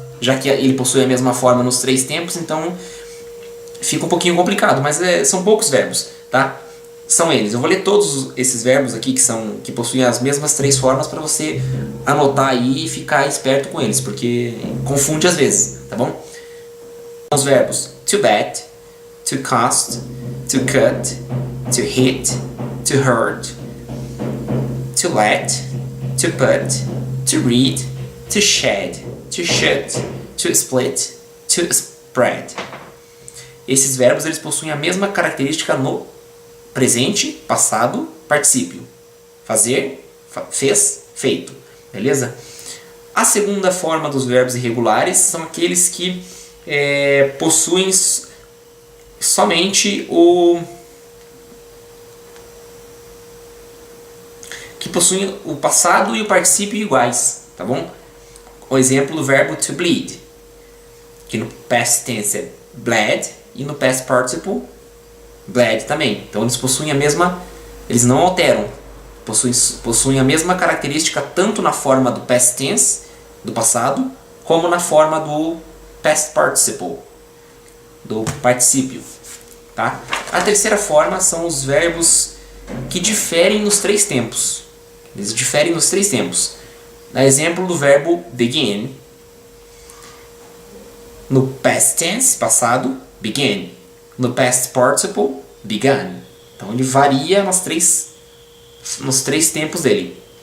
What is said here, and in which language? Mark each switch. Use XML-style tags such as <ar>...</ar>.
<pt>Já que ele possui a mesma forma nos 3 tempos, então fica um pouquinho complicado, mas são poucos verbos, tá? São eles. Eu vou ler todos esses verbos aqui que possuem as mesmas 3 formas para você anotar aí e ficar esperto com eles, porque confunde às vezes, tá bom? Os verbos</pt> <en>to bet, to cost, to cut, to hit, to hurt, to let, to put, to read, to shed, to shut, to split, to spread.</en> <pt>Esses verbos eles possuem a mesma característica no presente, passado, particípio. Fazer, fez, feito. Beleza? A segunda forma dos verbos irregulares são aqueles que possuem somente possuem o passado e o particípio iguais, tá bom? O exemplo do verbo to bleed, que no past tense é bled e no past participle bled também. Então eles não alteram, possuem a mesma característica tanto na forma do past tense, do passado, como na forma do past participle, do particípio, tá? A terceira forma são os verbos que diferem nos 3 tempos. Eles diferem nos 3 tempos. Dá exemplo do verbo begin. No past tense, passado, began. No past participle, began. Então ele varia nos três tempos dele.</pt>